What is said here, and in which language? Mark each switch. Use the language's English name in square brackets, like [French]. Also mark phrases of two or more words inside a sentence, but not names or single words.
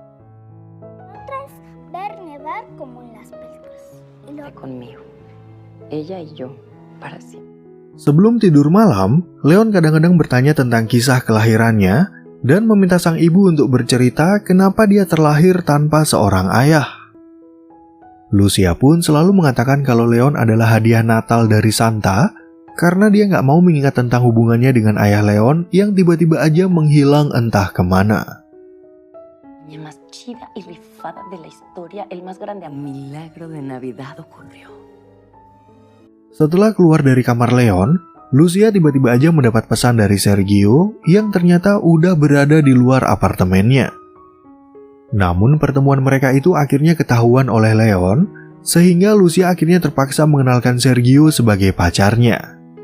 [Indonesian] Sebelum tidur malam, Leon kadang-kadang bertanya tentang kisah kelahirannya, dan meminta sang ibu untuk bercerita kenapa dia terlahir tanpa seorang ayah. Lucia pun selalu mengatakan kalau Leon adalah hadiah Natal dari Santa karena dia nggak mau mengingat tentang hubungannya dengan ayah Leon yang tiba-tiba aja menghilang entah kemana. [Spanish] Más chida y rifada de la historia, el más grande milagro de Navidad ocurrió. [Indonesian] Setelah keluar dari kamar Leon, Lucia tiba-tiba aja mendapat pesan dari Sergio yang ternyata udah berada di luar apartemennya. Namun pertemuan mereka itu akhirnya ketahuan oleh Leon, sehingga Lucia akhirnya terpaksa mengenalkan Sergio sebagai pacarnya.